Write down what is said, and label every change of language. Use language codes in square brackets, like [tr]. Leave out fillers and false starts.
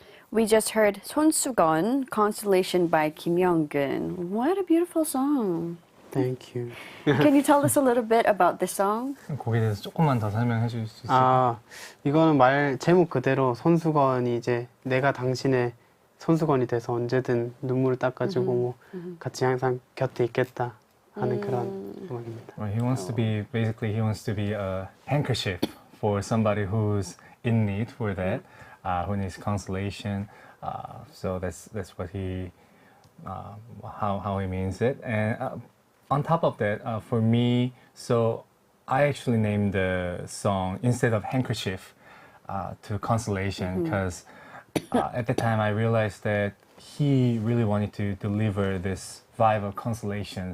[en] We just heard 손수건, Constellation by Kim Younggeun. What a beautiful song. Thank you. Can you tell us a little bit about this song? [ko] 곡에 대해서 조금만 더 설명해 주실 수 있을까요? 아, 이거는 말 제목 그대로 손수건이 이제 내가 당신의 손수건이 돼서 언제든 눈물을 닦아주고 뭐 같이 항상 곁에 있겠다 하는 그런 음악입니다. [en] Well, he wants to be basically he wants to be a handkerchief for somebody who's in need for that, who needs consolation. So that's what he how he means it. And on top of that, for me, so I actually named the song instead of handkerchief to consolation because at the time I realized that he really wanted to deliver this vibe of consolation.